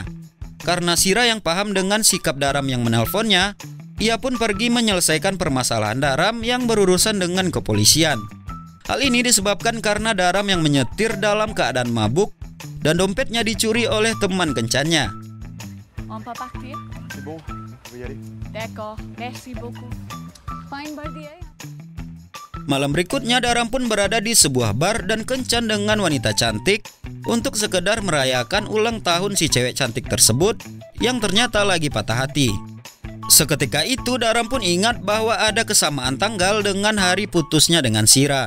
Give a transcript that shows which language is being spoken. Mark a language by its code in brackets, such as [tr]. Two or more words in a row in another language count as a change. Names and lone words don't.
[id] Karena Sira yang paham dengan sikap Daram yang menelponnya, ia pun pergi menyelesaikan permasalahan Daram yang berurusan dengan kepolisian. Hal ini disebabkan karena Daram yang menyetir dalam keadaan mabuk dan dompetnya dicuri oleh teman kencannya. [fr] On peut partir? C'est bon, on peut y aller. D'accord, merci beaucoup. [en] Fine birthday. [id] Malam berikutnya Daram pun berada di sebuah bar dan kencan dengan wanita cantik untuk sekedar merayakan ulang tahun si cewek cantik tersebut yang ternyata lagi patah hati. Seketika itu Daram pun ingat bahwa ada kesamaan tanggal dengan hari putusnya dengan Sira.